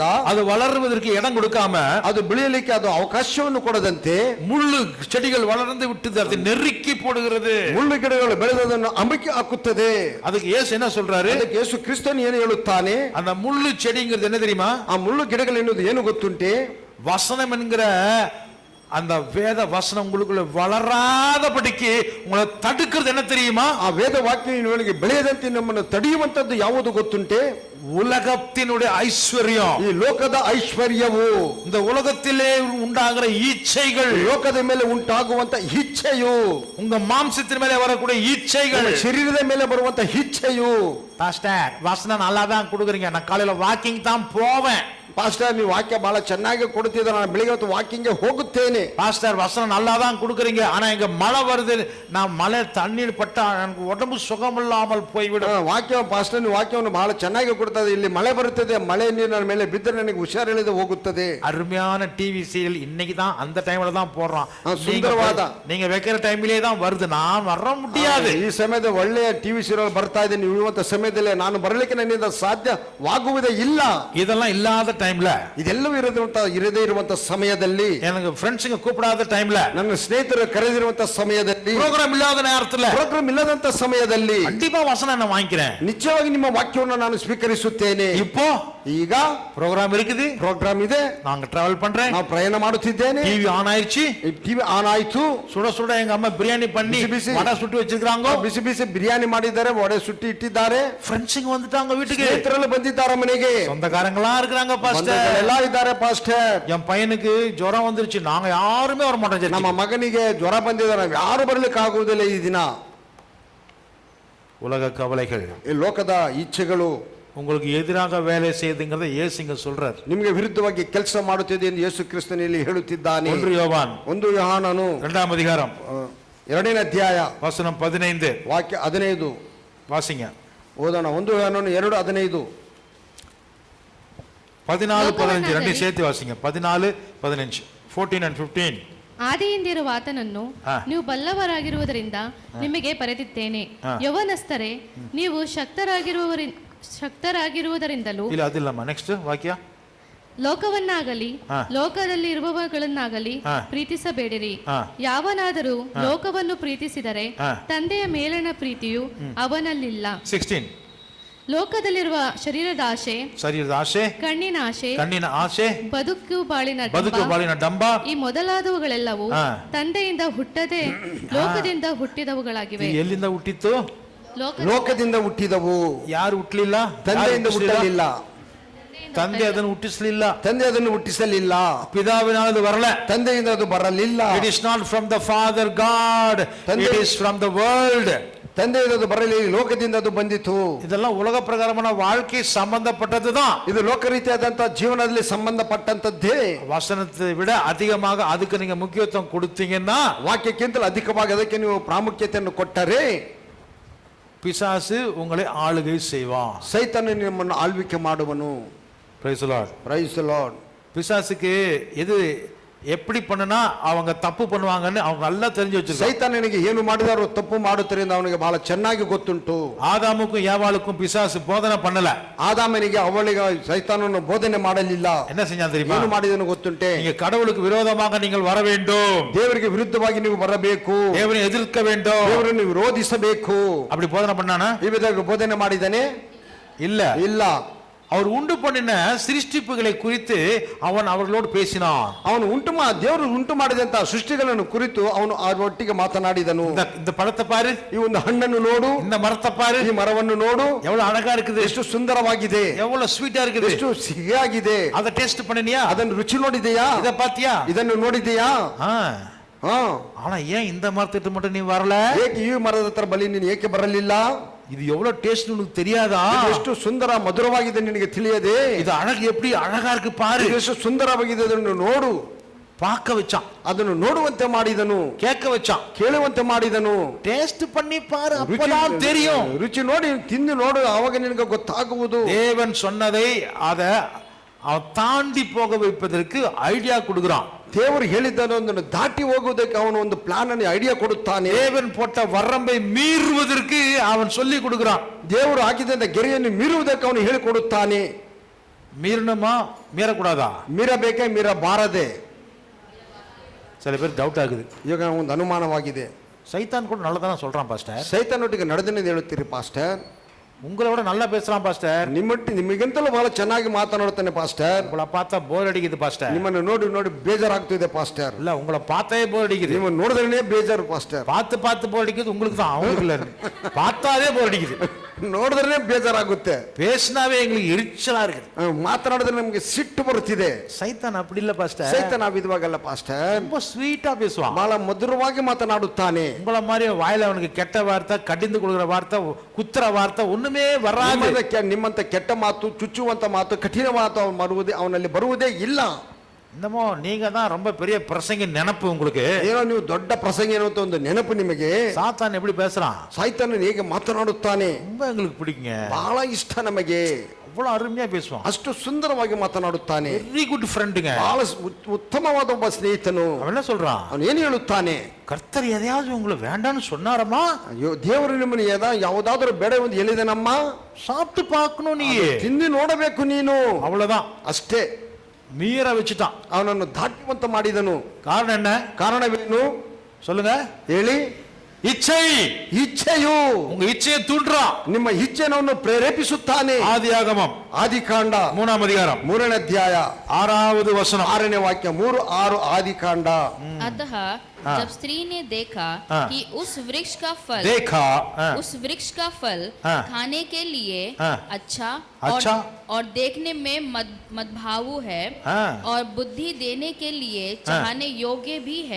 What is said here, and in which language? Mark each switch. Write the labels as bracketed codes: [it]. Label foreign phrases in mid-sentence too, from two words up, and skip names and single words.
[ta] அது வளருவதற்கு இடம் கொடுக்காம [kn] ಅದು ಬೆಳೆಯಲಿಕ್ಕೆ ಅದು ಅವಕಾಶವನ್ನು ಕೊಡದಂತೆ [ta] முள்ளு செடிகள் வளர்ந்து விட்டு அதை நெருக்கி போடுகிறது. [kn] ಮುಳ್ಳು ಗಿಡಗಳು ಬೆಳೆದದನ್ನು ಅಮಕಿ ಹಾಕುತ್ತದೆ. [ta] அதுக்கு இயேசு என்ன சொல்றாரு? [kn] ಅದಕ್ಕೆ ಯೇಸು ಕ್ರಿಸ್ತನು ಏನು ಹೇಳುತ್ತಾನೆ? [ta] அந்த முள்ளு செடிங்கிறது என்ன தெரியுமா? [kn] ಆ ಮುಳ್ಳು ಗಿಡಗಳು ಎನ್ನುವುದು ಏನು ಗೊತ್ತುಂಟೆ? [ta] வசனம் என்கிற அந்த வேத வசனம் உங்களுக்குள்ள வளராதபடிக்கு உங்களை தடுக்கிறது என்ன தெரியுமா? [kn] ಆ ವೇದ ವಾಕ್ಯಗಳಿಗೆ ಬೆಳೆಯದಂತೆ ನಮ್ಮನ್ನು ತಡೆಯುವಂತದ್ದು ಯಾವುದು ಗೊತ್ತುಂಟೆ? [ta] உலகத்தினுடைய ஐஸ்வர்யம். [kn] ಈ ಲೋಕದ ಐಶ್ವರ್ಯವು, [ta] இந்த உலகத்திலே உண்டாகிற இச்சைகள், [kn] ಲೋಕದ ಮೇಲೆ ಉಂಟಾಗುವಂತ ಇಚ್ಛೆಯು, [ta] உங்க மாம்சத்தின் மேலே வரக்கூடிய இச்சைகள், [kn] ಶರೀರದ ಮೇಲೆ ಬರುವಂತ ಇಚ್ಛೆಯು. [ta] பாஸ்டர் வசனம் நல்லா தான் கொடுக்குறீங்க, நான் காலையில வாக்கிங் தான் போவேன். [kn] ಪಾಸ್ಟರ್ ನೀವು ವಾಕ್ಯ ಬಹಳ ಚೆನ್ನಾಗಿ ಕೊಡ್ತಿದ್ರೆ ನಾನು ಬೆಳಿಗ್ಗೆ ಹೊತ್ತು ವಾಕಿಂಗ್ಗೆ ಹೋಗುತ್ತೇನೆ. [ta] பாஸ்டர் வசனம் நல்லா தான் கொடுக்குறீங்க, ஆனா இங்க மழை வருது, நான் மழை தண்ணீர் பட்டா எனக்கு உடம்பு சுகமில்லாமல் போய்விடும். [kn] ವಾಕ್ಯ ಪಾಸ್ಟರ್ ನೀವು ವಾಕ್ಯವನ್ನು ಬಹಳ ಚೆನ್ನಾಗಿ ಕೊಡ್ತದೆ, ಇಲ್ಲಿ ಮಳೆ ಬರುತ್ತದೆ, ಮಳೆ ನೀರು ನನ್ನ ಮೇಲೆ ಬಿದ್ದರೆ ನನಗೆ ಹುಷಾರಿಲ್ಲದೆ ಹೋಗುತ್ತದೆ. [ta] அருமையான டிவி சீரியல் இன்னைக்கு தான் அந்த டைம்ல தான் போடுறான். சுந்தரவாத நீங்க வைக்கிற டைம்லயே தான் வருது, நான் வர முடியாது. [kn] ಈ ಸಮಯದ ಒಳ್ಳೆಯ ಟಿವಿ ಸೀರಿಯಲ್ ಬರ್ತಾ ಇದೆ, ನೀವು ಇರುವಂತ ಸಮಯದಲ್ಲಿ ನಾನು ಬರಲಿಕ್ಕೆ ನನ್ನಿಂದ ಸಾಧ್ಯವಾಗುವುದೇ ಇಲ್ಲ. [ta] இதெல்லாம் இல்லாத டைம்ல, [kn] ಇದೆಲ್ಲವೂ ಇರದೇ ಇರುವಂತ ಸಮಯದಲ್ಲಿ, [ta] எனக்கு ಫ್ರೆಂಡ್ಸ್ங்க கூப்பிடாத டைம்ல, [kn] ನನ್ನ ಸ್ನೇಹಿತರು ಕರೆದಿರುವಂತ ಸಮಯದಲ್ಲಿ, [ta] ಪ್ರೋಗ್ರಾಮ್ ಇಲ್ಲದ நேரத்துல, [kn] ಪ್ರೋಗ್ರಾಮ್ ಇಲ್ಲದಂತ ಸಮಯದಲ್ಲಿ [ta] கண்டிப்பா வசனம் நான் வாங்கிக்கிறேன். [kn] ನಿಜವಾಗಿ ನಿಮ್ಮ ವಾಕ್ಯವನ್ನು ನಾನು ಸ್ವೀಕರಿಸುತ್ತೇನೆ. [ta] இப்போ [kn] ಈಗ [ta] ப்ரோக்ராம் இருக்குது, [kn] ಪ್ರೋಗ್ರಾಮ್ ಇದೆ, [ta] நாங்க டிராவல் பண்றேன், [kn] ನಾವು ಪ್ರಯಾಣ ಮಾಡುತ್ತಿದ್ದೇನೆ, [ta] டிவி ஆன் ஆயிடுச்சு, [kn] ಟಿವಿ ಆನ್ ಆಯ್ತು, [ta] சுட சுட எங்க அம்மா பிரியாணி பண்ணி [kn] ಬಿಸಿ ಬಿಸಿ. [ta] வடை சுட்டு வச்சிருக்காங்க, [kn] ಬಿಸಿ ಬಿಸಿ ಬಿರಿಯಾನಿ ಮಾಡಿದ್ದಾರೆ, ವಡೆ ಸುಟ್ಟಿ ಇಟ್ಟಿದ್ದಾರೆ, [ta] ஃப்ரெண்ட்ஸுங்க வந்துட்டாங்க வீட்டுக்கு, [kn] ಸ್ನೇಹಿತರೆಲ್ಲ ಬಂದಿದ್ದಾರೆ ಮನೆಗೆ, [ta] சொந்தக்காரங்களா இருக்கிறாங்க பாஸ்டர். [kn] ಬಂಧುಗಳೆಲ್ಲ ಇದ್ದಾರೆ ಪಾಸ್ಟರ್. [ta] என் பையனுக்கு ஜுரம் வந்துருச்சு, நாங்க யாருமே வர மாட்டோம் [kn] ನಮ್ಮ [ta] சர்ச்சுக்கு. [kn] ಮಗನಿಗೆ ಜ್ವರ ಬಂದಿದೆ, ನಾವು ಯಾರು ಬರ್ಲಿಕ್ಕೆ ಆಗುವುದಿಲ್ಲ ಈ ದಿನ. [ta] உலக கவலைகள் [kn] ಈ ಲೋಕದ ಇಚ್ಛೆಗಳು [ta] உங்களுக்கு எதிராக வேலை செய்யுதுங்கிறத இயேசுங்க சொல்றார். [kn] ನಿಮಗೆ ವಿರುದ್ಧವಾಗಿ ಕೆಲಸ ಮಾಡುತ್ತಿದೆ ಎಂದು ಯೇಸು ಕ್ರಿಸ್ತನಲ್ಲಿ ಹೇಳುತ್ತಿದ್ದಾನೆ. [ta] 1 யோவான் [kn] 1 ಯೋಹಾನನು [ta] 2ஆம் அதிகாரம் [kn] 2ನೇ ಅಧ್ಯಾಯ [ta] வசனம் 15 [kn] ವಾಕ್ಯ 15 [ta] வாசிங்க. [kn] ಓದೋಣ. 1 ಯೋಹಾನನು 2:15. [ta] 14 15 ரெண்டு சேர்த்து வாசிங்க. [en] 14 15 14 and 15. [kn] ಆದಿಯಿಂದಿರುವ ಆತನನ್ನು ಹಾ. ನೀವು ಬಲ್ಲವರಾಗಿರುವುದರಿಂದ ನಿಮಗೆ ಬರೆದಿದ್ದೇನೆ. ಹಾ. ಯೌವನಸ್ಥರೇ, ನೀವು ಶಕ್ತರಾಗಿರುವುದರಿಂದಲೂ [ta] இல்ல அது இல்லம்மா, [kn] ನೆಕ್ಸ್ಟ್ ವಾಕ್ಯ. ಲೋಕವನ್ನಾಗಲಿ ಹಾ. ಲೋಕದಲ್ಲಿ ಇರುವವುಗಳನ್ನಾಗಲಿ ಹಾ. ಪ್ರೀತಿಸಬೇಡಿರಿ. ಹಾ. ಯಾವನಾದರೂ ಲೋಕವನ್ನು ಪ್ರೀತಿಸಿದರೆ ಹಾ. ತಂದೆಯ ಮೇಲಿನ ಪ್ರೀತಿಯು ಅವನಲ್ಲಿಲ್ಲ. 16 ಲೋಕದಲ್ಲಿರುವ ಶರೀರದ ಆಶೆ, ಶರೀರದ ಆಸೆ, ಕಣ್ಣಿನ ಆಶೆ, ಕಣ್ಣಿನ ಆಸೆ, ಬದುಕು ಬಾಳಿನ ಬದುಕು ಡಂಬ, ಬಾಳಿನ ಡಂಬ, ಈ ಮೊದಲಾದವುಗಳೆಲ್ಲವೂ ಹಾ. ತಂದೆಯಿಂದ ಹುಟ್ಟದೆ ಲೋಕದಿಂದ ಹುಟ್ಟಿದವುಗಳಾಗಿವೆ. ಇದು ಎಲ್ಲಿಂದ ಹುಟ್ಟಿತ್ತು? ಲೋಕದಿಂದ ಹುಟ್ಟಿದವು, ಯಾರು ಹುಟ್ಟಲಿಲ್ಲ? ತಂದೆಯಿಂದ ಹುಟ್ಟಲಿಲ್ಲ, ತಂದೆ ಅದನ್ನು ಹುಟ್ಟಿಸಲಿಲ್ಲ, ತಂದೆ ಅದನ್ನು ಹುಟ್ಟಿಸಲಿಲ್ಲ, ಪಿದಾವಿನ ಅದು ಬರಲ, ತಂದೆಯಿಂದ ಅದು ಬರಲಿಲ್ಲ. [en] it is not from the Father God, [kn] ತಂದೆ- [en] it is from the world. [kn] ತಂದೆಯಿಂದ ಅದು ಬರಲಿಲ್ಲ, ಲೋಕದಿಂದ ಅದು ಬಂದಿತು. [ta] இதெல்லாம் உலக பிரகாரமான வாழ்க்கை சம்பந்தப்பட்டதுதான். [kn] ಇದು ಲೋಕ ರೀತಿಯಾದಂತಹ ಜೀವನದಲ್ಲಿ ಸಂಬಂಧಪಟ್ಟಂತದ್ದೇ. [ta] வசனத்தை விட அதிகமாக அதுக்கு நீங்க முக்கியத்துவம் கொடுத்தீங்கன்னா [kn] ವಾಕ್ಯಕ್ಕಿಂತಲೂ ಅಧಿಕವಾಗಿ ಅದಕ್ಕೆ ನೀವು ಪ್ರಾಮುಖ್ಯತೆಯನ್ನು ಕೊಟ್ಟರೆ [ta] பிசாசு உங்களை ஆளுகை செய்வான். [kn] ಸೈತಾನ ನಿಮ್ಮನ್ನು ಆಳ್ವಿಕೆ ಮಾಡುವನು. [en] Praise the Lord. praise the Lord. [ta] பிசாசுக்கு எது எப்படி பண்ணுனா அவங்க தப்பு பண்ணுவாங்கன்னு அவங்க நல்லா தெரிஞ்சு வச்சிருக்காங்க. [kn] ಸೈತಾನನಿಗೆ ಏನು ಮಾಡಿದಾರೋ ತಪ್ಪು ಮಾಡುತ್ತಾರೆ ಎಂದು ಅವನಿಗೆ ಬಹಳ ಚೆನ್ನಾಗಿ ಗೊತ್ತುಂಟು. [ta] ஆதாமுக்கும் ஏவாளுக்கும் பிசாசு போதனை பண்ணல. [kn] ಆದಾಮನಿಗೆ ಅವಳಿಗೆ ಸೈತಾನನು ಬೋಧನೆ ಮಾಡಲಿಲ್ಲ. [ta] என்ன செஞ்சான் தெரியுமா? [kn] ಏನು ಮಾಡಿದನು ಗೊತ್ತುಂಟೆ? [ta] நீங்க கடவுளுக்கு விரோதமாக நீங்கள் வர வேண்டும், [kn] ದೇವರಿಗೆ ವಿರುದ್ಧವಾಗಿ ನೀವು ಬರಬೇಕು, [ta] தேவனை எதிர்க்க வேண்டும், [kn] ದೇವರನ್ನು ವಿರೋಧಿಸಬೇಕು. [ta] அப்படி போதனை பண்ணானா? [kn] ಈ ವಿಧವಾಗಿ ಬೋಧನೆ ಮಾಡಿದನೆ? [ta] இல்ல. [kn] ಇಲ್ಲ. [ta] அவர் உண்டு பண்ணின சிருஷ்டிப்புகளை குறித்து அவன் அவர்களோடு பேசினான். [kn] ಅವನು ದೇವರು ಉಂಟು ಮಾಡಿದಂತಹ ಸೃಷ್ಟಿಗಳನ್ನು ಕುರಿತು ಅವನು ಅವರೊಟ್ಟಿಗೆ ಮಾತನಾಡಿದನು. [ta] இந்த பழத்தை பாரு, [kn] ಈ ಒಂದು ಹಣ್ಣನ್ನು ನೋಡು, [ta] இந்த மரத்தை பாரு, [kn] ಈ ಮರವನ್ನು ನೋಡು, [ta] எவ்வளவு அழகா இருக்குது, [kn] ಎಷ್ಟು ಸುಂದರವಾಗಿದೆ, [ta] எவ்வளவு ஸ்வீட்டா இருக்குது, [kn] ಎಷ್ಟು ಸಿಹಿಯಾಗಿದೆ. [ta] அதை டேஸ்ட் பண்ணினியா? [kn] ಅದನ್ನು ರುಚಿ ನೋಡಿದೆಯಾ? [ta] இத பாத்தியா? [kn] ಇದನ್ನು ನೋಡಿದೆಯಾ? [ta] ஆனா ஏன் இந்த மரத்திட்டு மட்டும் நீ வரல? [kn] ಏಕೆ ಈ ಮರದ ಹತ್ರ ಬಲಿ ನೀನು ಏಕೆ ಬರಲಿಲ್ಲ? [ta] இது எவ்வளவு டேஸ்ட் உனக்கு தெரியாதா? [kn] ಇದು ಎಷ್ಟು ಸುಂದರ ಮಧುರವಾಗಿದೆ ನಿನಗೆ ತಿಳಿಯದೆ? [ta] இது அழகு எப்படி அழகா இருக்கு பாரு. [kn] ಇದು ಎಷ್ಟು ಸುಂದರವಾಗಿದೆ, ಅದನ್ನು ನೋಡು. [ta] பார்க்க வச்சான், [kn] ಅದನ್ನು ನೋಡುವಂತೆ ಮಾಡಿದನು, [ta] கேட்க வச்சான், [kn] ಕೇಳುವಂತೆ ಮಾಡಿದನು. [ta] டேஸ்ட் பண்ணி பாரு, [kn] ರುಚಿ [ta] அப்பதான் தெரியும். [kn] ರುಚಿ ನೋಡಿ ತಿಂದು ನೋಡು, ಆವಾಗ ನಿನಗೆ ಗೊತ್ತಾಗುವುದು. [ta] தேவன் சொன்னதை அத அவன் தாண்டி போக வைப்பதற்கு ஐடியா கொடுக்கிறான். [kn] ದೇವರು ಹೇಳಿದ್ದನ್ನು ದಾಟಿ ಹೋಗುವುದಕ್ಕೆ ಅವನು ಒಂದು ಪ್ಲಾನ್ ಅನ್ನು ಐಡಿಯಾ ಕೊಡುತ್ತಾನೆ. [ta] தேவன் போட்ட வரம்பை மீறுவதற்கு அவன் சொல்லி கொடுக்கிறான். [kn] ದೇವರು ಹಾಕಿದಂತ ಗೆರೆಯನ್ನು ಮೀರುವುದಕ್ಕೆ ಅವನು ಹೇಳಿಕೊಡುತ್ತಾನೆ. [ta] மீறணுமா மீறக்கூடாதா? [kn] ಮೀರಬೇಕೆ ಮೀರಬಾರದೆ? [ta] சில பேர் டவுட் ஆகுது. [kn] ಈಗ ಒಂದು ಅನುಮಾನವಾಗಿದೆ. [ta] சைத்தான் கூட நல்லதான சொல்றான் பாஸ்டர். [kn] ಸೈತಾನೊಟ್ಟಿಗೆ ನಡೆದನೆಂದು ಹೇಳುತ್ತೀರಿ ಪಾಸ್ಟರ್? [ta] உங்களை விட நல்லா பேசுறான் பாஸ்டர். [kn] ನಿಮಗಿಂತಲೂ ಬಹಳ ಚೆನ್ನಾಗಿ ಮಾತನಾಡುತ್ತಾನೆ ಪಾಸ್ಟರ್. [ta] உங்களை பார்த்தா போர் அடிக்குது பாஸ்டர். [kn] ನಿಮ್ಮನ್ನು ನೋಡಿ ನೋಡಿ ಬೇಜಾರಾಗ್ತಿದೆ ಪಾಸ್ಟರ್. [ta] இல்ல உங்களை பார்த்தே போர் அடிக்குது. [kn] ನಿಮ್ಮನ್ನು ನೋಡಿದ್ರೆ ಬೇಜಾರು ಪಾಸ್ಟರ್. [ta] பார்த்து பார்த்து போர் அடிக்குது உங்களுக்கு தான், அவங்களுக்கு இல்ல. பார்த்தாலே போர் அடிக்குது, [kn] ನೋಡಿದ್ರೆ ಬೇಜಾರಾಗುತ್ತೆ, [ta] பேசினாவே எங்களுக்கு எரிச்சலா இருக்குது, [kn] ಮಾತನಾಡಿದ್ರೆ ನಮಗೆ ಸಿಟ್ಟು ಬರುತ್ತಿದೆ. [ta] சைத்தான் அப்படி இல்ல பாஸ்டர். [kn] ಸೈತಾನ ವಿಧವಾಗಲ್ಲ ಪಾಸ್ಟರ್, [ta] ரொம்ப ஸ்வீட்டா பேசுவான், [kn] ಬಹಳ ಮಧುರವಾಗಿ ಮಾತನಾಡುತ್ತಾನೆ. [ta] உங்களை மாதிரி வாயில அவனுக்கு கெட்ட வார்த்தை, கடிந்து கொடுக்குற வார்த்தை, குத்துற வார்த்தை ஒண்ணுமே வராது. [kn] ನಿಮ್ಮಂತ ಕೆಟ್ಟ ಮಾತು, ಚುಚ್ಚುವಂತ ಮಾತು, ಕಠಿಣ ಮಾತು ಅವನಲ್ಲಿ ಬರುವುದೇ ಇಲ್ಲ. [ta] என்னமோ நீங்க தான் ரொம்ப பெரிய பிரசங்க நினைப்பு உங்களுக்கு. [kn] ಏನೋ ನೀವು ದೊಡ್ಡ ಪ್ರಸಂಗ ಏನೋ ಅಂತ ಒಂದು ನೆನಪು ನಿಮಗೆ. [ta] சாத்தான் எப்படி பேசுறான்? [kn] ಸೈತಾನ ಹೇಗೆ ಮಾತನಾಡುತ್ತಾನೆ [ta] ரொம்ப எங்களுக்கு பிடிக்குங்க, [kn] ಬಹಳ ಇಷ್ಟ ನಮಗೆ. [ta] அவ்வளவு அருமையா பேசுவான், [kn] ಅಷ್ಟು ಸುಂದರವಾಗಿ ಮಾತನಾಡುತ್ತಾನೆ. [en] very good [ta] ஃப்ரெண்டுங்க. [kn] ಬಹಳ ಉತ್ತಮವಾದ ಒಬ್ಬ ಸ್ನೇಹಿತನು. [ta] அவன் என்ன சொல்றான்? [kn] ಅವನು ಏನು ಹೇಳುತ್ತಾನೆ? [ta] கர்த்தர் எதையாவது உங்களை வேண்டான்னு சொன்னாரமா? [kn] ಅಯ್ಯೋ, ದೇವರು ನಿಮ್ಮನ್ನು ಯಾವುದಾದ್ರೂ ಬೇಡ ಒಂದು ಹೇಳಿದನಮ್ಮ, [ta] சாப்பிட்டு பார்க்கணும், நீ [kn] ತಿಂದು ನೋಡಬೇಕು ನೀನು. [ta] அவ்வளவுதான். [kn] ಅಷ್ಟೇ. [ta] மீற வச்சுட்டான், [kn] ಅವನನ್ನು ದಾಟುವಂತ ಮಾಡಿದನು. [ta] காரணம் என்ன? [kn] ಕಾರಣವೇನು [ta] சொல்லுங்க. [kn] ಹೇಳಿ. [ta] இச்சை. [kn] ಇಚ್ಛೆಯು [ta] உங்க இச்சையை தூண்டுறான், [kn] ನಿಮ್ಮ ಇಚ್ಛೆಯನ್ನು ಪ್ರೇರೇಪಿಸುತ್ತಾನೆ. [ta] ஆதியாகமம் [kn] ಆದಿಕಾಂಡ [ta] 3ஆம் அதிகாரம் [kn] 3ನೇ ಅಧ್ಯಾಯ [ta] 6வது வசனம். [kn] 6ನೇ ವಾಕ್ಯ 3:6 ಆದಿಕಾಂಡ. [hi] अतः जब स्त्री ने देखा हाँ। कि उस वृक्ष का फल देखा उस वृक्ष का फल हाँ। खाने के लिए हाँ। अच्छा अच्छा। और देखने में मदभावु है हाँ। और बुद्धि देने के लिए चाहने योग्य भी है,